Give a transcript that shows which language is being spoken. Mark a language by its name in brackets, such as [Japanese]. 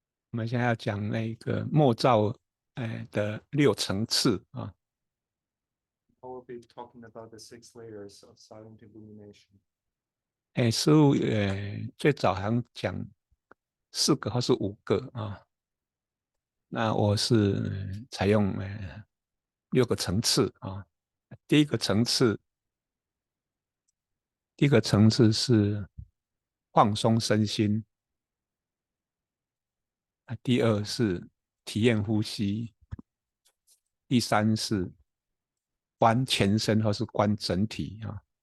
[Chinese] 我们现在要讲那个默照的6层次啊。 [English] I will be talking about the 6 layers of silent illumination. [Chinese] 师父最早好像讲4个或是5个啊，那我是采用6个层次啊。第一个层次是放松身心，第2是体验呼吸，第3是观全身或是观整体啊。